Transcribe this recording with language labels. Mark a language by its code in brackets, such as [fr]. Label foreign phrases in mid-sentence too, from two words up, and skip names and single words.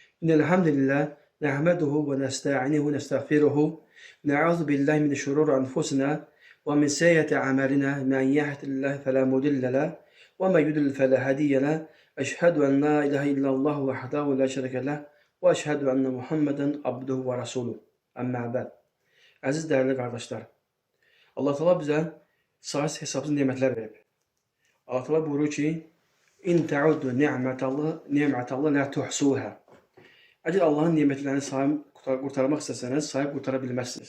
[ar] إن الحمد لله نحمده ونستعينه ونستغفره نعوذ بالله من شرور أنفسنا ومن سيئة أعمالنا من يهد الله فلا مضل له ومن يضلل فلا هادي له أشهد أن لا إله إلا الله وحده لا شريك له وأشهد أن محمدا عبده ورسوله أما بعد. [az] Əziz dəyərli qardaşlar, Allah Teala bizə sayısız hesabsız nemətlər verib. Allah Teala buyurur ki: [ar] "إن تعدوا نعمة الله لا تحصوها." [az] Əgər Allahın nemətlərini sayıb qurtarmaq istəsəniz, sayıb qurtara bilməzsiniz.